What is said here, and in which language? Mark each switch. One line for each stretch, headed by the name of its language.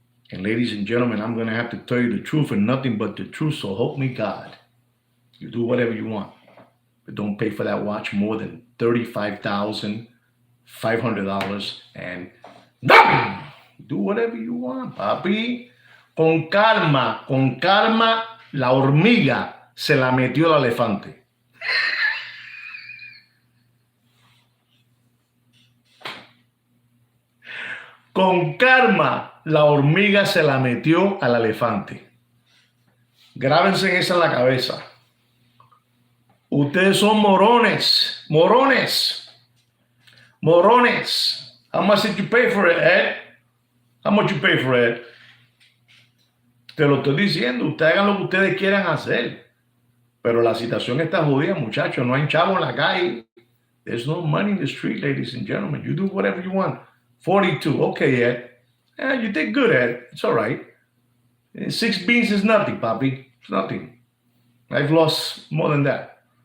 English: And ladies and gentlemen, I'm going to have to tell you the truth and nothing but the truth. So help me God. You do whatever you want, but don't pay for that watch more than $35,500 and nothing. Do whatever you want, papi.
Spanish: Con calma, la hormiga se la metió el elefante. Con calma, la hormiga se la metió al elefante. Grábense esa en la cabeza. Ustedes son morones. Morones. Morones.
English: How much did you pay for it, Ed? How much you pay for it?
Spanish: Te lo estoy diciendo. Ustedes hagan lo que ustedes quieran hacer. Pero la situación está jodida, muchachos. No hay chavo en la calle.
English: There's no money in the street, ladies and gentlemen. You do whatever you want. 42. Okay, Ed. Yeah, you did good, Ed. It's all right. 6 beans is nothing, papi. It's nothing. I've lost more than that.